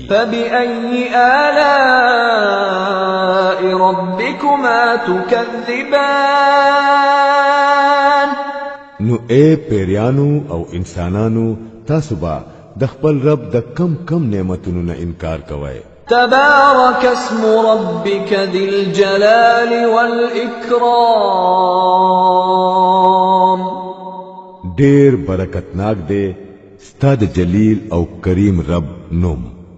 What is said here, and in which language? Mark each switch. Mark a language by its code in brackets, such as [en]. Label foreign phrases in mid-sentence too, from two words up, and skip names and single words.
[ar] فبأي آلاء ربكما تكذبان [ps] نو اے پیریانو او انسانانو تاسو به د خپل رب د کم نعمتونو نه انکار کوئ [ar] تبارك اسم ربك ذي الجلال والإكرام [ps] ډېر برکتناک دی ستاد جلیل او کریم رب نوم